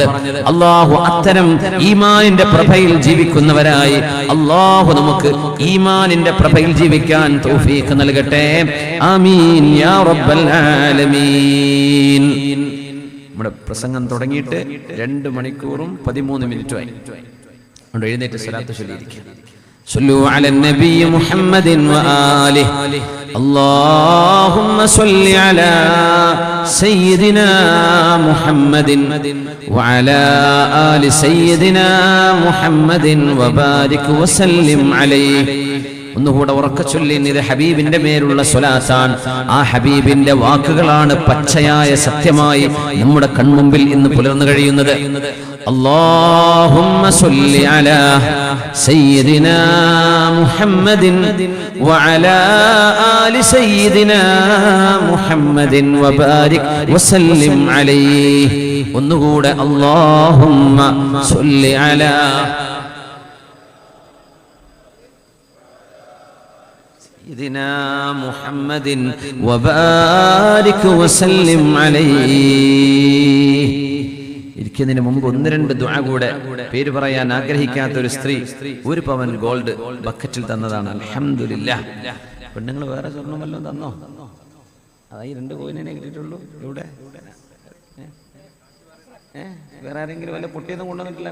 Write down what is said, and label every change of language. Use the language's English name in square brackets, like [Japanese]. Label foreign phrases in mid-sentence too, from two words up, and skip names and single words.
[Malayalam] അല്ലാഹു അത്തരം ഈമാനിന്റെ പ്രഭയിൽ ജീവിക്കുന്നവരായി അല്ലാഹു നമുക്ക് ഈമാനിന്റെ പ്രഭയിൽ ജീവിക്കാൻ തൗഫീഖ് നൽകട്ടെ. [Arabic] آمين يا رب العالمين. [Malayalam] നമ്മുടെ പ്രസംഗം തുടങ്ങിയിട്ട് 2 മണിക്കൂറും 13 മിനിറ്റുമായി. അതുകൊണ്ട് എഴുന്നേറ്റ് സ്വലാത്ത് ചൊല്ലിയിരിക്കുക. [Arabic] صلوا على النبي محمد وآله. اللهم صل على سيدنا محمد وعلى آل سيدنا محمد وبارك وسلم عليه. [Malayalam] ഒന്നുകൂടെ ഉറക്കെ ചൊല്ലി, ഇത് ഹബീബിന്റെ മേലുള്ള സ്വലാത്താണ്. ആ ഹബീബിന്റെ വാക്കുകളാണ് പച്ചയായ സത്യമായി നമ്മുടെ കൺമുമ്പിൽ ഇന്ന് പുലർന്നു കഴിയുന്നത്. [Arabic] اللهم صل على سيدنا محمد وعلى آل سيدنا محمد وبارك وسلم عليه. ഒന്നുകൂടെ اللهم صل على سيدنا محمد وبارك وسلم عليه. [Malayalam] ഇരിക്കുന്നതിന് മുമ്പ് 1-2 ദുആ കൂടെ. പേര് പറയാൻ ആഗ്രഹിക്കാത്ത ഒരു സ്ത്രീ 1 പവൻ ഗോൾഡ് ബക്കറ്റിൽ തന്നതാണ്. [Arabic] الحمد لله. [Malayalam] പെണ്ണുങ്ങൾ വേറെ സ്വർണ്ണം വല്ലതും തന്നോ? അതായി 2 കോയിനെ കിട്ടിയിട്ടുള്ളൂ. ഇവിടെ വേറെ ആരെങ്കിലും വല്ല പൊട്ടിയൊന്നും കൊണ്ടുവന്നിട്ടില്ല?